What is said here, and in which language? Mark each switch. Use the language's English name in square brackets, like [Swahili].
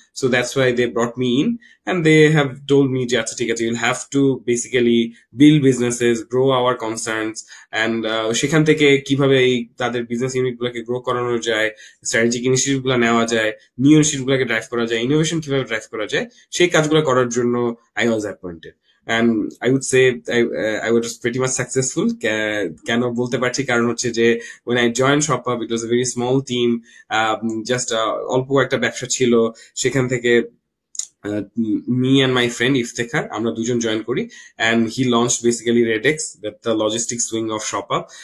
[English] so that's why they brought me in and they have told me [Bangla] যে আচ্ছা ঠিক আছে, [English] you'll have to basically build businesses, grow our concerns, [Bangla] and সেখান থেকে কিভাবে এই তাদের বিজনেস ইউনিট গুলোকে গ্রো করানো যায়, স্ট্র্যাটেজিক ইনিশিয়েটিভ গুলো নেওয়া যায়, নিউ ইনিশিয়েটিভ গুলোকে ড্রাইভ করা যায়, ইনোভেশন কিভাবে ড্রাইভ করা যায়, সেই কাজগুলো করার জন্য [English] I was appointed. And I would say I was pretty much successful. [Bangla] কেন বলতে পারছি, কারণ হচ্ছে যে [English] when I joined ShopUp, it was a very small team. [Bangla] Just অল্প একটা ব্যবসা ছিল। সেখান থেকে [English] me and my friend Iftekhar, [Bangla] আমরা দুজন জয়েন করি, [English] and he launched basically Redex, that the logistics wing of ShopUp.